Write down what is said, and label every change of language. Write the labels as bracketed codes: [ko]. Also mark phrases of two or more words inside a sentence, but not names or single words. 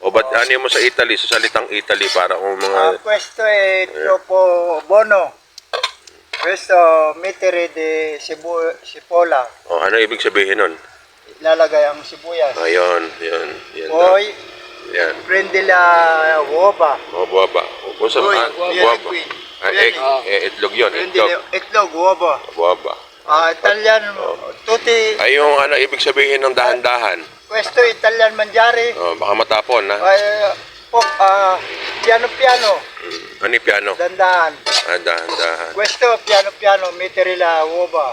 [tl] Ano mo sa Italy, sa salitang Italy para kung mga... [it] Questo è troppo buono. Questo mettere di cipolla. [tl] Ano ibig sabihin nun? Ilalagay ang sibuyas. Ayun, yun. [it] Poi, [tl] Yan. [it] prendi la uova. [tl] Buwaba. Kung sa buwaba. Itlog yun, [it] Prendi [tl] itlog. itlog, [it] uova. Buwaba. Italiano, tutti. [tl] Ay, yung ano, ibig sabihin ng dahan-dahan. [it] Questo Italian mangiare. [tl] Baka matapon, ha? [it] Piano piano. [tl] Ano yung piano? Dandahan. Dahan-dahan. [it] Questo piano piano mettere la uova.